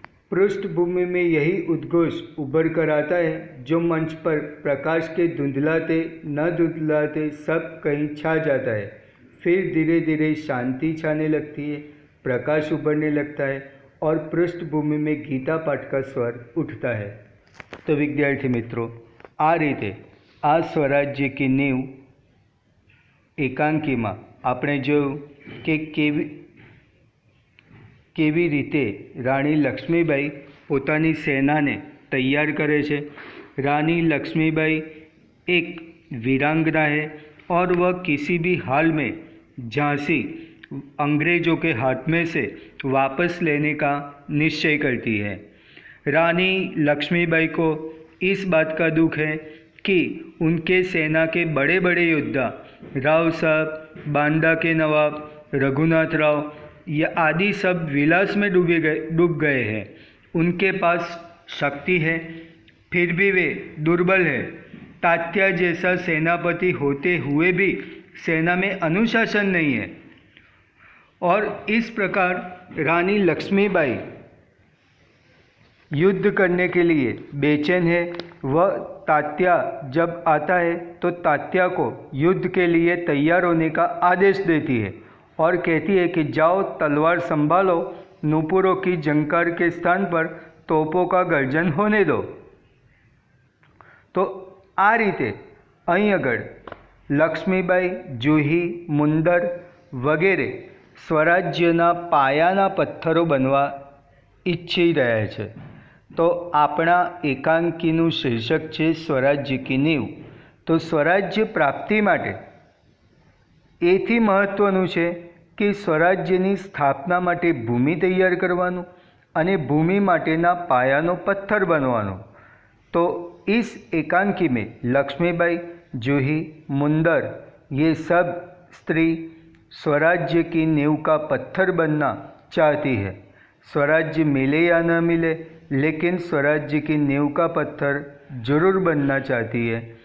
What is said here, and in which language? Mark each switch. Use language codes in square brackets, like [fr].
[hi] पृष्ठभूमि में यही उद्घोष उभर कर आता है जो मंच पर प्रकाश के धुंधलाते न धुंधलाते सब कहीं छा जाता है। फिर धीरे धीरे शांति छाने लगती है, प्रकाश उभरने लगता है और पृष्ठभूमि में गीता पाठ का स्वर उठता है। तो विद्यार्थी मित्रों, [gu] आ रीते आ स्वराज्य की नींव एकांकीમાં આપણે જોયું કે કેવી રીતે રાણી લક્ષ્મીબાઈ પોતાની સેનાને તૈયાર કરે છે। [hi] रानी लक्ष्मीबाई एक वीरांगना है और वह किसी भी हाल में झांसी अंग्रेज़ों के हाथ में से वापस लेने का निश्चय करती है। रानी लक्ष्मीबाई को इस बात का दुख है कि उनके सेना के बड़े बड़े योद्धा राव साहब, बांदा के नवाब, रघुनाथ राव ये आदि सब विलास में डूब गए हैं। उनके पास शक्ति है, फिर भी वे दुर्बल है। तात्या जैसा सेनापति होते हुए भी सेना में अनुशासन नहीं है और इस प्रकार रानी लक्ष्मीबाई युद्ध करने के लिए बेचैन है। वह तात्या जब आता है तो तात्या को युद्ध के लिए तैयार होने का आदेश देती है और कहती है कि जाओ, तलवार संभालो, नूपुरों की झंकार के स्थान पर तोपों का गर्जन होने दो। [gu] तो आ रीते અહીં આગળ લક્ષ્મીબાઈ, જુહી, મુંદર વગેરે સ્વરાજ્યના પાયાના પથ્થરો બનવા ઈચ્છી રહ્યા છે। તો આપણા એકાંકીનું શીર્ષક છે સ્વરાજ્ય કી નીંવ। તો સ્વરાજ્ય પ્રાપ્તિ માટે એથી મહત્ત્વનું છે કે સ્વરાજ્યની સ્થાપના માટે ભૂમિ તૈયાર કરવાનું અને ભૂમિ માટેના પાયાનો પથ્થર બનવાનો। [hi] तो इस एकांकी में लक्ष्मीबाई, जूही, मुंदर ये सब स्त्री स्वराज्य की नींव का पत्थर बनना चाहती है। स्वराज्य मिले या न मिले, लेकिन स्वराज्य की नींव का पत्थर जरूर बनना चाहती है।